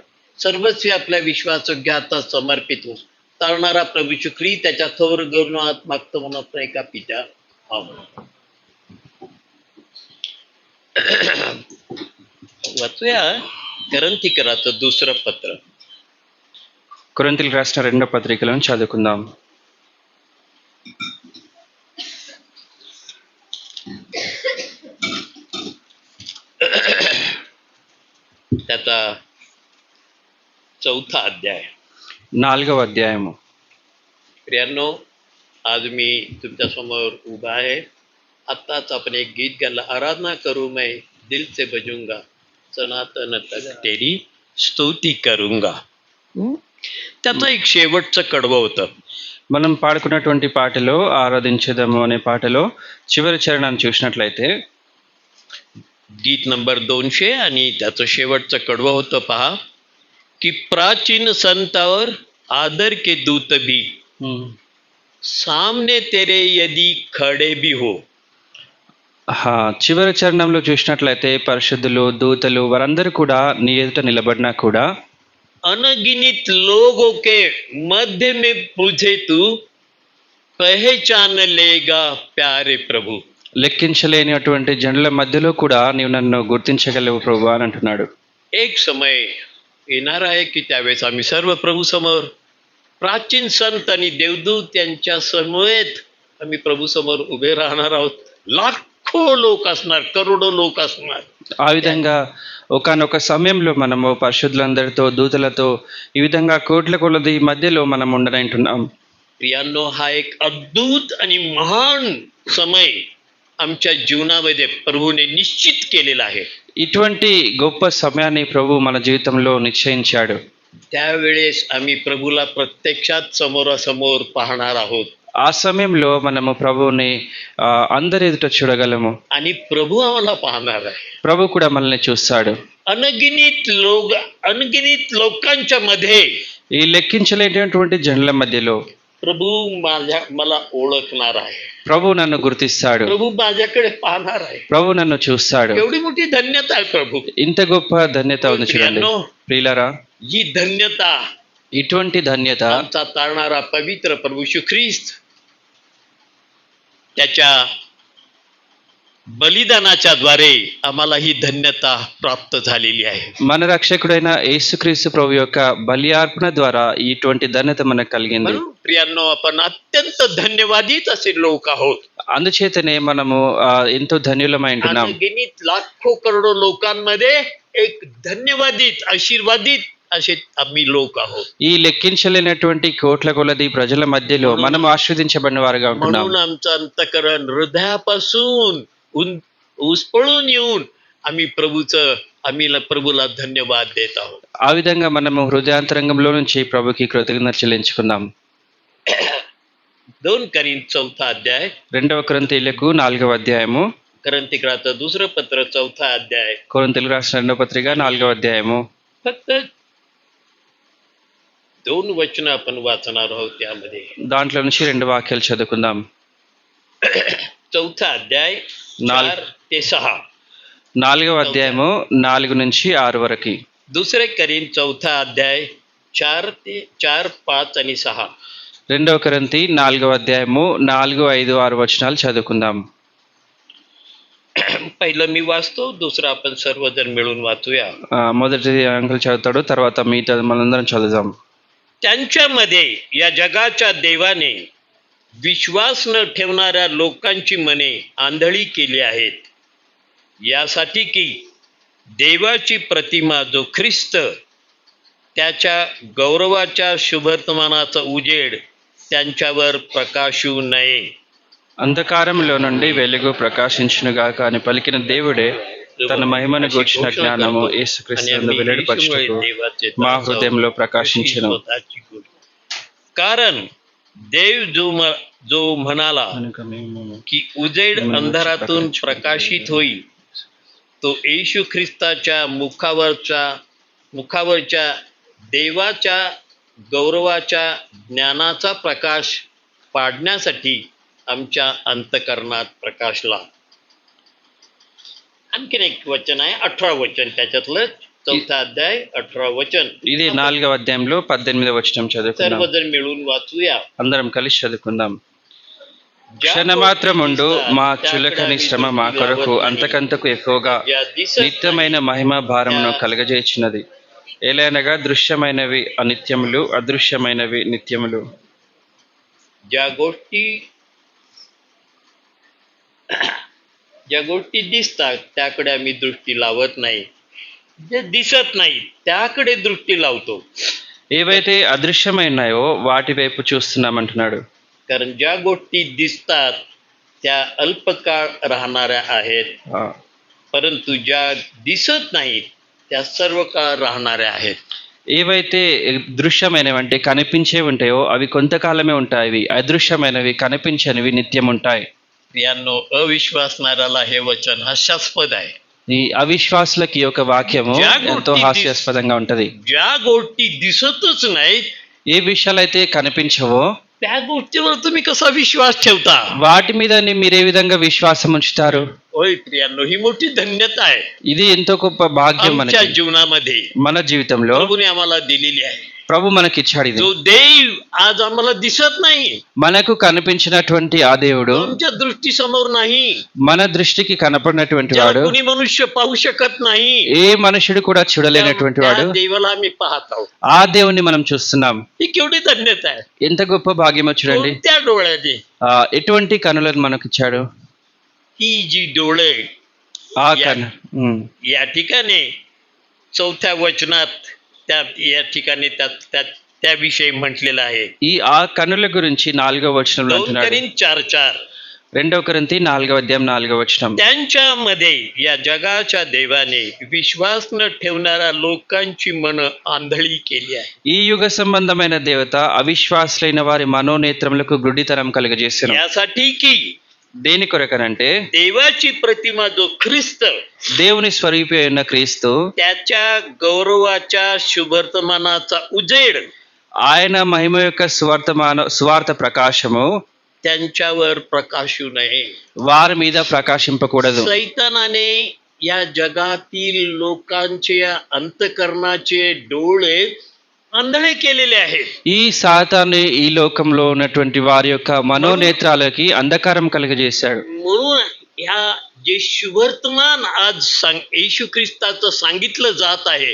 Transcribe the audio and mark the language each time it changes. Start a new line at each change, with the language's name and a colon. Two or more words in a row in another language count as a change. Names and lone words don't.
Marathi: सर्वस्वी आपल्या विश्वासयोग्य हातात समर्पित हो. तारणारा प्रभू शुक्री त्याच्या थोर गौरवात मागतो म्हणून एका पित्या आमेन. वाचूया కొరింథీయులకు दुसरं पत्र.
Telugu: కొరింథీయులకు రాసిన రెండో పత్రికలను చదువుకుందాం.
Marathi: त्याचा 4था अध्याय
Telugu: 4వ అధ్యాయము.
Marathi: प्रियांनो, आज मी तुमच्या समोर उभा आहे. आत्ताच आपण एक गीत गायला, आराधना करू
Hindi: मैं दिल से बजूंगा, सनातन तक तेरी स्तुती करूंगा.
Marathi: त्याचं एक शेवटचं कडवं होतं.
Telugu: మనం పాడుకున్నటువంటి పాటలో ఆరాధించేదము అనే పాటలో చివరి చరణాన్ని చూసినట్లయితే
Marathi: गीत नंबर 200 आणि त्याचं शेवटचं कडवं होतं पहा, की प्राचीन संतावर
Hindi: आदर के दूत भी सामने तेरे यदि खड़े भी हो.
Telugu: చివరి చరణంలో చూసినట్లయితే పరిశుద్ధులు, దూతలు వారందరూ కూడా నీ ఎదుట నిలబడినా కూడా
Hindi: अनगिनित लोगों के मध्य में तुझे तू पहचान लेगा प्यारे प्रभू.
Telugu: లెక్కించలేనటువంటి జనుల మధ్యలో కూడా నీవు నన్ను గుర్తించగలవు ప్రభు అని అంటున్నాడు.
Marathi: एक समय येणार आहे की त्यावेळेस आम्ही सर्व प्रभू समोर प्राचीन संत आणि देवदूत यांच्या समवेत आम्ही प्रभू समोर उभे राहणार आहोत. लाखो लोक असणार, करोडो लोक असणार.
Telugu: ఆ విధంగా ఒకానొక సమయంలో మనము పరిశుద్ధులందరితో, దూతలతో ఈ విధంగా కోట్ల కొలది మధ్యలో మనం ఉండనంటున్నాం.
Marathi: प्रियांनो, हा एक अद्भुत आणि महान समय आमच्या जीवनामध्ये प्रभूने निश्चित केलेला आहे.
Telugu: ఇటువంటి గొప్ప సమయాన్ని ప్రభు మన జీవితంలో నిశ్చయించాడు.
Marathi: त्यावेळेस आम्ही प्रभूला प्रत्यक्षात समोरासमोर पाहणार आहोत.
Telugu: ఆ సమయంలో మనము ప్రభువుని అందరి ఎదుట చూడగలము.
Marathi: आणि प्रभू आम्हाला पाहणार आहे.
Telugu: ప్రభు కూడా మనల్ని చూస్తాడు.
Marathi: अनगिनित लोकांच्या मध्ये
Telugu: ఈ లెక్కించలేనటువంటి జనుల మధ్యలో
Marathi: प्रभू मला ओळखणार आहे,
Telugu: ప్రభు నన్ను గుర్తిస్తాడు,
Marathi: प्रभू माझ्याकडे पाहणार आहे.
Telugu: ప్రభు నన్ను చూస్తాడు.
Marathi: एवढी मोठी धन्यता आहे प्रभू.
Telugu: ఇంత గొప్ప ధన్యత ఉంది చూడండి
Marathi: प्रियांनो,
Telugu: ప్రియులారా.
Marathi: ही धन्यता
Telugu: ఇటువంటి ధన్యత
Marathi: आमचा तारणारा पवित्र प्रभू येशू ख्रिस्त त्याच्या बलिदानाच्या द्वारे आम्हाला ही धन्यता प्राप्त झालेली आहे.
Telugu: మన రక్షకుడైన యేసుక్రీస్తు ప్రభు యొక్క బలియార్పణ ద్వారా ఇటువంటి ధన్యత మనకు కలిగింది.
Marathi: म्हणून प्रियांनो, आपण अत्यंत धन्यवादित असे लोक आहोत.
Telugu: అందుచేతనే మనము ఎంతో ధన్యులమై ఉంటున్నాం.
Marathi: अनगिनित लाखो करोडो लोकांमध्ये एक धन्यवादित आशीर्वादित असे आम्ही लोक आहोत.
Telugu: ఈ లెక్కించలేనటువంటి కోట్ల కొలది ప్రజల మధ్యలో మనం ఆశీర్వదించబడిన వారుగా ఉంటున్నాం.
Marathi: म्हणून आमचं अंतकरण हृदयापासून उस्पळून येऊन आम्ही प्रभूला धन्यवाद देत आहोत.
Telugu: ఆ విధంగా మనము హృదయాంతరంగంలో నుంచి ప్రభుకి కృతజ్ఞత చెల్లించుకుందాం.
Marathi: 2 करीन 4 अध्याय,
Telugu: 2 కొరింథీయులకు 4వ అధ్యాయము,
Marathi: करंतिकराचं दुसरं पत्र 4 अध्याय.
Telugu: కొరింథీయులకు రాసిన 2వ పత్రిక 4వ అధ్యాయము.
Marathi: फक्त 2 वचन आपण वाचणार आहोत. त्यामध्ये
Telugu: దాంట్లో నుంచి 2 వాక్యాలు చదువుకుందాం.
Marathi: 4 अध्याय 4 ते 6.
Telugu: 4వ అధ్యాయము 4 నుంచి 6 వరకు.
Marathi: 2 करीन 4 अध्याय 4 ते 4, 5 आणि 6.
Telugu: 2 కొరింథీ 4వ అధ్యాయము 4, 5, 6 వచనాలు చదువుకుందాం.
Marathi: पहिलं मी वाचतो, दुसरं आपण सर्वजण मिळून वाचूया.
Telugu: మొదటి అంకుల్ చదువుతాడు, తర్వాత మిగతా మనందరం చదువుదాం.
Marathi: त्यांच्यामध्ये या जगाच्या देवाने विश्वास न ठेवणाऱ्या लोकांची मने आंधळी केली आहेत, यासाठी की देवाची प्रतिमा जो ख्रिस्त त्याच्या गौरवाच्या शुभवर्तमानाचा उजेड त्यांच्यावर प्रकाशू नये.
Telugu: అంధకారంలో నుండి వెలుగు ప్రకాశించునుగాక అని పలికిన దేవుడే తన మహిమను గూర్చిన జ్ఞానము యేసుక్రీస్తునందు వెల్లడిపరచుటకు మా హృదయంలో ప్రకాశించెను.
Marathi: कारण देव जो म्हणाला की उजेड अंधारातून प्रकाशित होईल, तो येशू ख्रिस्ताच्या मुखावरच्या देवाच्या गौरवाच्या ज्ञानाचा प्रकाश पाडण्यासाठी आमच्या अंतकरणात प्रकाशला. आणखीन एक वचन आहे, 18 वचन त्याच्यातलं, 4 अध्याय 18 वचन.
Telugu: ఇది 4వ అధ్యాయంలో 18వ వచనం చదువుకుందాం.
Marathi: सर्वजण मिळून वाचूया.
Telugu: అందరం కలిసి చదువుకుందాం. క్షణమాత్రముండు మా చులకని శ్రమ మా కొరకు అంతకంతకు ఎక్కువగా నిత్యమైన మహిమ భారమును కలగజేయుచున్నది. ఏలైనగా దృశ్యమైనవి అనిత్యములు, అదృశ్యమైనవి నిత్యములు.
Marathi: ज्या गोष्टी दिसतात त्याकडे आम्ही दृष्टी लावत नाही, जे दिसत नाही त्याकडे दृष्टी लावतो.
Telugu: ఏవైతే అదృశ్యమైనాయో వాటి వైపు చూస్తున్నామంటున్నాడు.
Marathi: कारण ज्या गोष्टी दिसतात त्या अल्पकाळ राहणाऱ्या आहेत, परंतु ज्या दिसत नाहीत त्या सर्व काळ राहणाऱ्या आहेत.
Telugu: ఏవైతే దృశ్యమైనవి అంటే కనిపించేవి ఉంటాయో అవి కొంతకాలమే ఉంటాయి, అదృశ్యమైనవి కనిపించనివి నిత్యం ఉంటాయి.
Marathi: प्रियांनो, अविश्वासणाऱ्याला हे वचन हास्यास्पद आहे.
Telugu: ఈ అవిశ్వాసులకి ఒక వాక్యము ఎంతో హాస్యాస్పదంగా ఉంటది.
Marathi: ज्या गोष्टी दिसतच नाहीत,
Telugu: ఏ విషయాలైతే కనిపించవో
Marathi: त्या गोष्टीवर तुम्ही कसा विश्वास ठेवता?
Telugu: వాటి మీద మీరు ఏ విధంగా విశ్వాసం ఉంచుతారు?
Marathi: होय प्रियांनो, ही मोठी धन्यता आहे
Telugu: ఇది ఎంతో గొప్ప భాగ్యం
Marathi: आमच्या
Telugu: మనకి,
Marathi: जीवनामध्ये
Telugu: మన జీవితంలో
Marathi: प्रभूने आम्हाला दिलेली आहे.
Telugu: ప్రభు మనకిచ్చాడు. ఇది
Marathi: जो देव आज आम्हाला दिसत नाही,
Telugu: మనకు కనిపించినటువంటి ఆ దేవుడు
Marathi: आमच्या दृष्टीसमोर नाही,
Telugu: మన దృష్టికి కనపడినటువంటి వాడు,
Marathi: ज्याला कोणी मनुष्य पाहू शकत नाही,
Telugu: ఏ మనుషుడు కూడా చూడలేనటువంటి వాడు,
Marathi: त्या देवाला आम्ही पाहत आहोत.
Telugu: ఆ దేవుణ్ణి మనం చూస్తున్నాం.
Marathi: ही केवढी धन्यता आहे.
Telugu: ఎంత గొప్ప భాగ్యమో చూడండి.
Marathi: त्या डोळ्याने,
Telugu: ఎటువంటి కనులను మనకిచ్చాడు.
Marathi: ही जी डोळे
Telugu: ఆ కన్ను
Marathi: या ठिकाणी 4 वचनात या ठिकाणी त्याविषयी म्हटलेलं आहे.
Telugu: ఆ కన్నుల గురించి 4వ వచనంలో 2 అంటున్నాడు.
Marathi: करीन 4:4.
Telugu: 2 కొరింథీ 4వ అధ్యాయం 4వ వచనం.
Marathi: त्यांच्यामध्ये या जगाच्या देवाने विश्वास न ठेवणाऱ्या लोकांची मन आंधळी केली आहे.
Telugu: ఈ యుగ సంబంధమైన దేవత అవిశ్వాసులైన వారి మనోనేత్రములకు గుడ్డితనం కలుగజేసెను.
Marathi: यासाठी की
Telugu: దేని కొరకనంటే
Marathi: देवाची प्रतिमा जो ख्रिस्त
Telugu: దేవుని స్వరూపి అయిన క్రీస్తు
Marathi: त्याच्या गौरवाच्या शुभवर्तमानाचा उजेड
Telugu: ఆయన మహిమ యొక్క సువార్త ప్రకాశము
Marathi: त्यांच्यावर प्रकाशू नये.
Telugu: వారి మీద ప్రకాశింపకూడదు.
Marathi: सैतानाने या जगातील लोकांचे अंतकरणाचे डोळे आंधळे केलेले आहेत.
Telugu: ఈ సాతాను ఈ లోకంలో ఉన్నటువంటి వారి యొక్క మనోనేత్రాలకి అంధకారం కలుగజేశాడు.
Marathi: म्हणून ह्या जे शुभवर्तमान आज येशू ख्रिस्ताचं सांगितलं जात आहे,